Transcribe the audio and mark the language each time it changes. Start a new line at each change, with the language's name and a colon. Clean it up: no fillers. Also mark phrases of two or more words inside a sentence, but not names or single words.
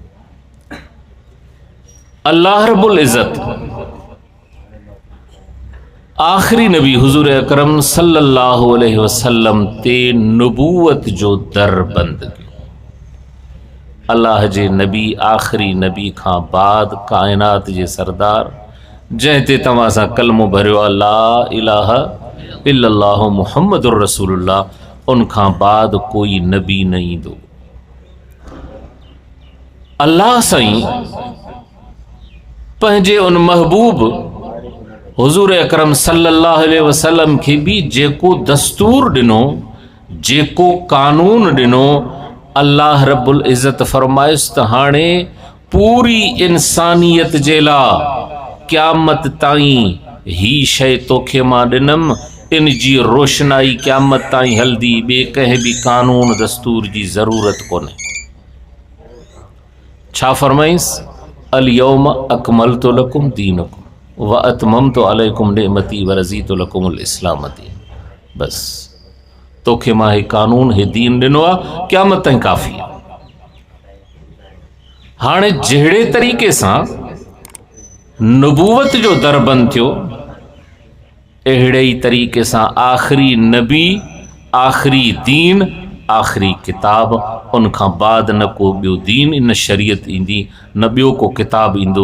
Arabic: الله رب العزة
Sindhi: आख़िरी नबी हुज़ूर अकरम
Arabic: صلى الله عليه وسلم
Sindhi: ते नबूवत जो दर बंद कयो। अल्लाह जे नबी, आख़िरी नबी खां बाद कायनात जे सरदार, जंहिं ते तव्हां सां कलमो भरियो आहे,
Arabic: لا إله إلا الله محمد رسول الله,
Sindhi: उन खां बाद कोई नबी न ईंदो। अल्लाह साईं पंहिंजे उन महबूब हुज़ूर अकरम
Arabic: صلى الله عليه وسلم
Sindhi: खे भी जेको दस्तूर ॾिनो, जेको कानून ॾिनो,
Arabic: الله رب العزة
Sindhi: फरमायुसि त हाणे पूरी इंसानियत जे लाइ क़यामत ताईं ही शइ तोखे मां ॾिनमि, इन जी रोशनाई क़यामत ताईं हलदी। ॿिए कंहिं बि कानून दस्तूर जी ज़रूरत कोन्हे। छा फरमाईंसि?
Arabic: اليوم أكملت لكم دينكم وأتممت عليكم نعمتي ورضيت لكم الإسلام دينا.
Sindhi: बस तोखे मां हे कानून, हे दीन ॾिनो आहे, क़यामत ताईं काफ़ी आहे। हाणे जहिड़े तरीक़े सां नबूवत जो दर बंदि थियो, अहिड़े ई तरीक़े सां आख़िरी नबी, आख़िरी दीन, आख़िरी किताब, उन खां बाद न को ॿियो दीन, इन शरीयत ईंदी, न ॿियो को किताब ईंदो।